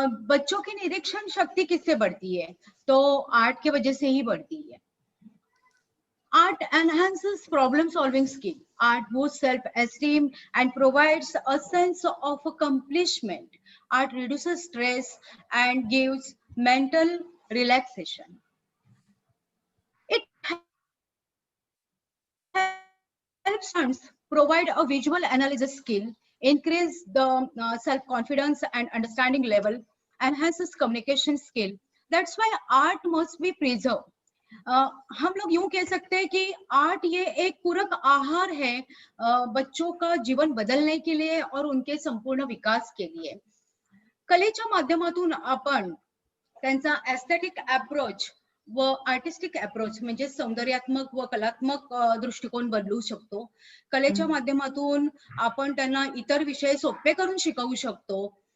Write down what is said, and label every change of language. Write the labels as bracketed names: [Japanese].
[Hindi] बच्चों की निरीक्षण शक्ति किससे बढ़ती है? तो आर्ट के वजह से ही बढ़ती है. [English] Art enhances problem solving skill. Art boosts self-esteem and provides a sense of accomplishment. Art reduces stress and gives mental relaxation. It helps students provide a visual analysis skill, increase the self-confidence and understanding level, enhances communication skill. That's why art must be preserved. [Hindi] हम लोग यूं कह सकते हैं कि art ये एक पूरक आहार है बच्चों का जीवन बदलने के लिए और उनके संपूर्ण विकास के लिए. [Marathi] कलेच्या माध्यमातून आपण त्यांचा एस्थेटिक अप्रोच व आर्टिस्टिक अप्रोच म्हणजे सौंदर्यात्मक व कलात्मक दृष्टिकोन बदलू शकतो. कलेच्या माध्यमातून आपण त्यांना इतर विषय सोपे करून शिकवू शकतो.